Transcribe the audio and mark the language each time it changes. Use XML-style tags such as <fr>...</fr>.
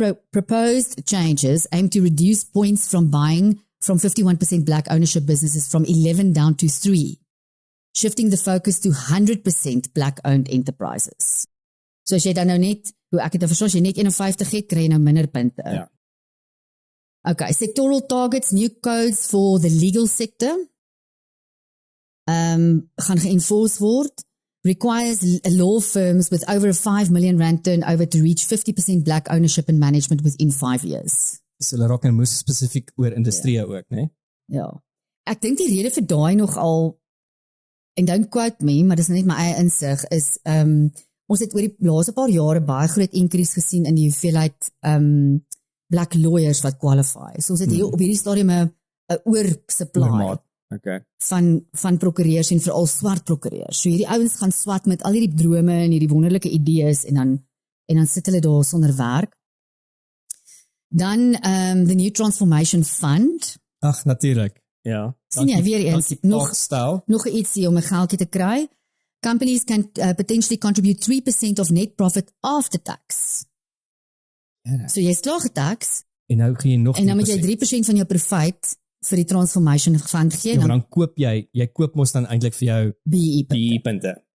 <en>Proposed changes aim to reduce points from buying from 51% black ownership businesses from 11 down to 3, shifting the focus to 100% black owned enterprises.</en> <af>So as jy dan nou net, hoe ek het verstaan, as jy net 51 het, kry jy nou minder punte. Ja.</af> <en>Okay, sectoral targets, new codes for the legal sector.</en> <af>Gaan geënforce word,</af> <en>requires law firms with over a 5 million rand turnover to reach 50% black ownership and management within 5 years.</en> <af>So hulle raak nou moes spesifiek oor industrie ook, né? Ja. Ek dink die rede vir daai nogal, en</af> <en>don't quote me,</en> <af>maar dis net my eie insig, is ons het oor die laaste paar jare baie groot increase gesien in die hoeveelheid black lawyers wat qualify. So ons het hier op hierdie stadium 'n oorsupply. Okay. Van prokureurs en veral swart prokureurs. So hierdie ouens gaan swat met al hierdie drome en hierdie wonderlike idees en dan sit hulle daar sonder werk.</af> <en>Dan the New Transformation Fund.</en> <af>Ag, natuurlik. Ja. Sien jy weer eens nog ietsie om 'n geldjie te kry.</af> <en>Companies can potentially contribute 3% of net profit after tax.</en> <af>Ja. So jy slaag tax en nou gee jy nog en dan moet jy 3% van jou profit vir die transformation fund gee. Ja, dan koop jy koop mos dan eintlik vir jou BE punte.</af>